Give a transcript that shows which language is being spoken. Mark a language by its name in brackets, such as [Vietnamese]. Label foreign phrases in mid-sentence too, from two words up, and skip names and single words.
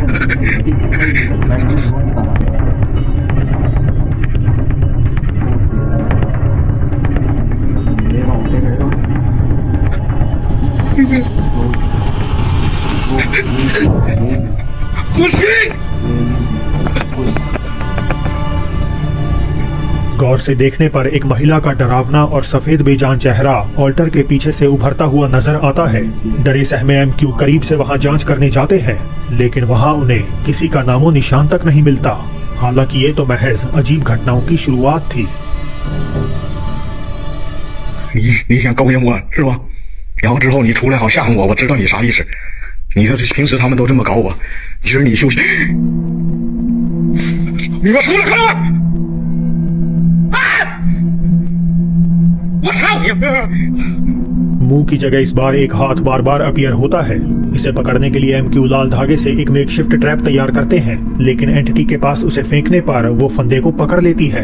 [Chinese] 我去！ [Hindi] गौर से देखने पर एक महिला का डरावना और सफेद बेजान चेहरा ऑल्टर के पीछे से उभरता हुआ नजर आता है। डरे सहमे MQ करीब से वहां जांच करने जाते हैं, लेकिन वहां उन्हें किसी का नामो निशान तक नहीं मिलता। हालांकि ये तो महज अजीब घटनाओं की शुरुआत थी। [Chinese] 你想勾引我是吧？然后之后你出来好吓唬我，我知道你啥意思。你说这平时他们都这么搞我，今儿你休息。你给我出来，快点！ [Hindi] मुंह की जगह इस बार एक हाथ बार बार अपीयर होता है। इसे पकड़ने के लिए MQ लाल धागे से एक [English] makeshift trap [Hindi] तैयार करते हैं, लेकिन एंटिटी के पास उसे फेंकने पर वो फंदे को पकड़ लेती है।